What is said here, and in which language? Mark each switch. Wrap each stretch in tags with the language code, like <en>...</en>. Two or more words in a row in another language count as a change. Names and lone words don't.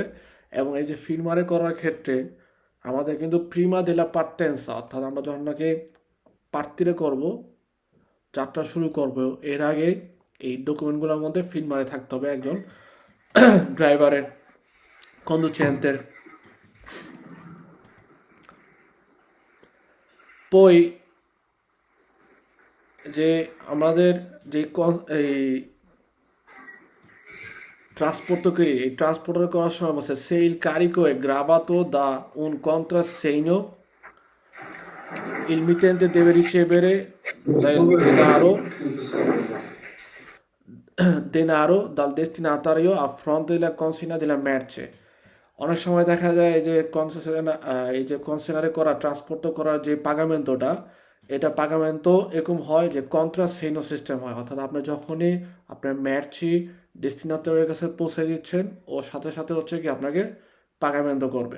<bn>এবং এই যে ফির্মারে করার ক্ষেত্রে আমাদের কিন্তু</bn> <it>prima della partenza,</it> <bn>অর্থাৎ আমরা যখন নাকি প্রার্থীরে করব, যাত্রা শুরু করব, এর আগে এই ডকুমেন্টগুলোর মধ্যে ফির্মারে থাকতে হবে একজন ড্রাইভারের, কন্ডুচেন্টের। পই যে আমাদের যে এই ট্রান্সপোর্টকে এই ট্রান্সপোর্টার করার সময় বলছে</bn> <it>se il carico è gravato da un contrassegno il mittente deve ricevere del denaro dal destinatario a fronte della consegna della merce।</it> <bn>অনেক সময় দেখা যায় এই যে কনসেনারে করা ট্রান্সপোর্ট করার যে পাগামেন্টটা, এটা পাগামেন্টো এরকম হয় যে কন্ট্রাসেইনো সিস্টেম হয়, অর্থাৎ আপনি যখনই আপনার ম্যাচি ডেস্টিনেটরের কাছে পৌঁছে দিচ্ছেন ও সাথে সাথে হচ্ছে কি আপনাকে পাগামেন্টো করবে।</bn>